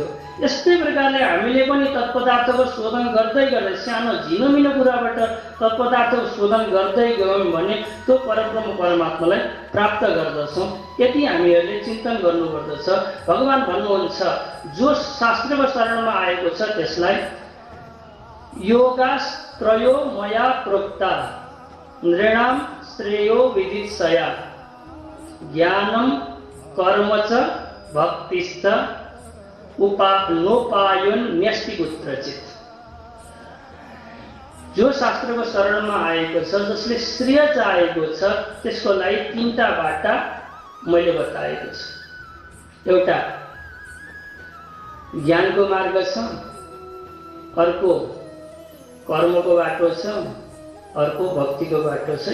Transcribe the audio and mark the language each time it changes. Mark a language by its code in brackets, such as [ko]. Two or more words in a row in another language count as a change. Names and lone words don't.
[ne] यस्तै प्रकारले हामीले पनि तत्पदार्थको शोधन गर्दै गर्दै सानो झिनोमिनो कुराबाट तत्पदार्थको शोधन गर्दै गयौँ भने त्यो परब्रह्म परमात्मालाई प्राप्त गर्दछौँ। यति हामीहरूले चिन्तन गर्नुपर्दछ। भगवान् भन्नुहुन्छ जो शास्त्रको शरणमा आएको छ त्यसलाई [sa] योगास्त्रयो मया प्रोक्ता नृणाम श्रेयो विदित्सया ज्ञानम कर्म च भक्तिश्च नोपायन न्यस्ति कुत्रचित। [ne] जो शास्त्रको शरणमा आएको छ, जसले श्रेय चाहेको छ, त्यसको लागि तीनटा बाटा मैले बताएको छु। एउटा ज्ञानको मार्ग छ, अर्को कर्मको बाटो छ, अर्को भक्तिको बाटो छ।